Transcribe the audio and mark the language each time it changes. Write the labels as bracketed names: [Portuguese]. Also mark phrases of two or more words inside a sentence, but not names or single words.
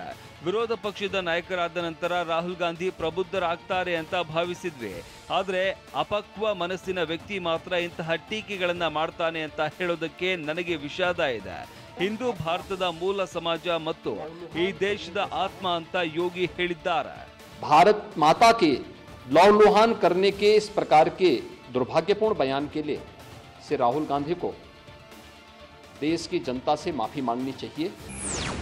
[Kannada] ವಿರೋಧ ಪಕ್ಷದ ನಾಯಕರಾದ ನಂತರ ರಾಹುಲ್ ಗಾಂಧಿ ಪ್ರಬುದ್ಧರಾಗ್ತಾರೆ ಅಂತ ಭಾವಿಸಿದ್ವಿ, ಆದ್ರೆ ಅಪಕ್ವ ಮನಸ್ಸಿನ ವ್ಯಕ್ತಿ ಮಾತ್ರ ಇಂತಹ ಟೀಕೆಗಳನ್ನ ಮಾಡ್ತಾನೆ ಅಂತ ಹೇಳೋದಕ್ಕೆ ನನಗೆ ವಿಷಾದ ಇದೆ. ಹಿಂದೂ ಭಾರತದ ಮೂಲ ಸಮಾಜ ಮತ್ತು ಈ ದೇಶದ ಆತ್ಮ ಅಂತ ಯೋಗಿ ಹೇಳಿದ್ದಾರೆ. [Hindi] भारत माता के लौलुहान करने के इस प्रकार के दुर्भाग्यपूर्ण बयान के लिए से राहुल गांधी को देश की जनता से माफी मांगनी चाहिए.